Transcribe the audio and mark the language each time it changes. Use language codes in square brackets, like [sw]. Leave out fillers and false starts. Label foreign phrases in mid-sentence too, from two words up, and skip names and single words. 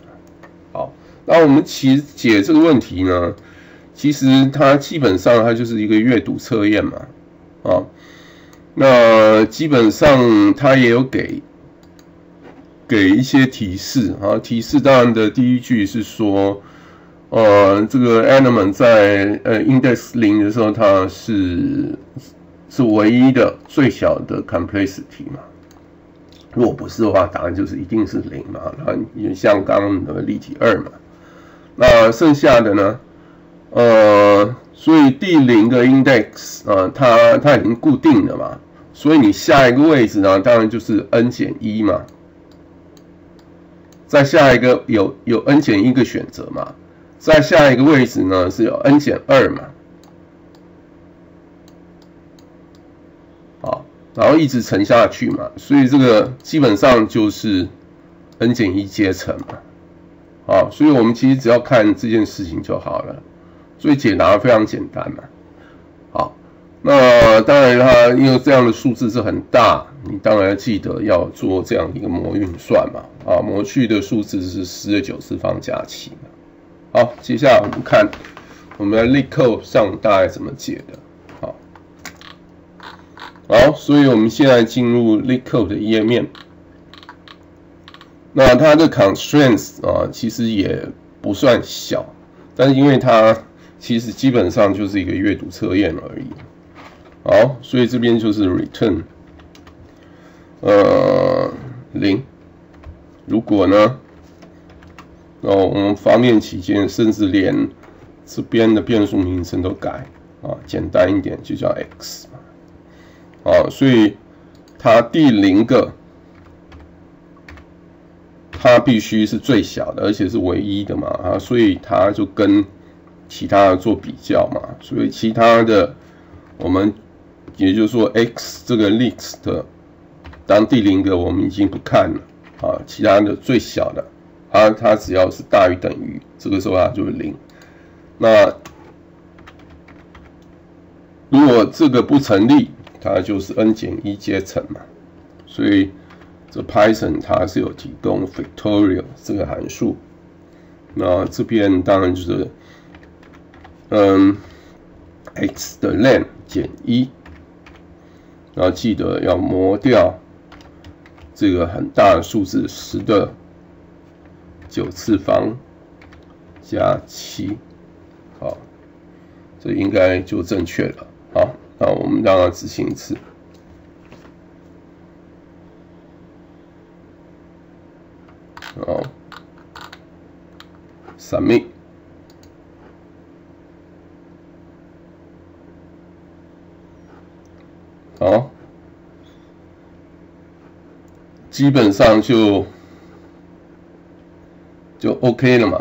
[zh] 好，那我們其實解這個問題呢，其實它基本上它就是一個閱讀測驗嘛，啊，那基本上它也有給一些提示啊，提示當然的第一句是說，這個 element 在index 0的時候，它是唯一的最小的 complexity 嘛。如果不是的话，答案就是一定是0嘛。那也像剛剛的例題2嘛。那剩下的呢，所以第0個 index 它已經固定了嘛，所以你下一個位置呢，當然就是 n 減1嘛。再下一個有 n 減1個選擇嘛。再下一個位置呢是有 n 減2嘛，好，然後一直乘下去嘛，所以這個基本上就是 n 減1階乘嘛，好，所以我們其實只要看這件事情就好了，所以解答非常簡單嘛，好，那當然它因為這樣的數字是很大，你當然要記得要做這樣一個模運算嘛，啊，模去的數字是10的9次方加7嘛。好，接下來我們看我們的 LeetCode 上大概怎麼解的。好，所以我們現在進入 LeetCode 的頁面。那它的 constraints 其實也不算小，但是因為它其實基本上就是一個閱讀測驗而已。好，所以這邊就是 return 0。如果呢？我們方便起見，甚至連這邊的變數名稱都改簡單一點就叫 x 嘛，所以它第0個它必須是最小的，而且是唯一的嘛，所以它就跟其他的做比較嘛，所以其他的我們也就是說 x 這個 list 當第0個我們已經不看了其他的最小的。它只要是大於等於，這個時候它就是0。那如果這個不成立，它就是 n 減1階乘嘛。所以這 Python 它是有提供 factorial 這個函數。那這邊當然就是x 的 len 減1，然後記得要磨掉這個很大的數字10的9次方加7，好，這應該就正確了。好，那我們讓它執行一次。好 ，submit。好，基本上就 OK 了嘛。